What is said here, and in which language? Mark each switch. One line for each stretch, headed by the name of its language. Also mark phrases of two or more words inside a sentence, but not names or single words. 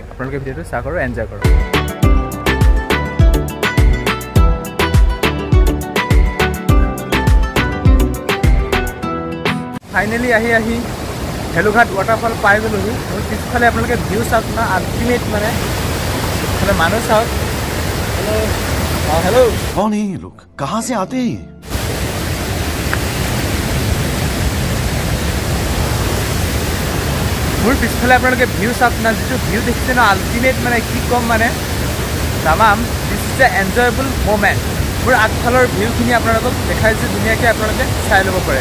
Assamese: আপোনালোকে ভিডিঅ'টো চাওক আৰু এনজয় কৰক। ফাইনেলি আহি ভেলুঘাট ৱাটাৰফল পাই গ'লোহি। মোৰ পিছফালে আপোনালোকে ভিউ চাওক না, আল্টিমেট মানে এইফালে মানুহ চাওক।
English: hello hello',
Hindi: कौन है ये लोग, कहाँ से आते हैं?
Assamese: মোৰ পিছফালে আপোনালোকে ভিউ চাওক না, যিটো ভিউ দেখিছে ন আল্টিমেট মানে কি ক'ম মানে তামাম।
English: this is a enjoyable moment.
Assamese: মোৰ আগফালৰ ভিউখিনি আপোনালোকক দেখাইছোঁ ধুনীয়াকৈ, আপোনালোকে চাই ল'ব পাৰে।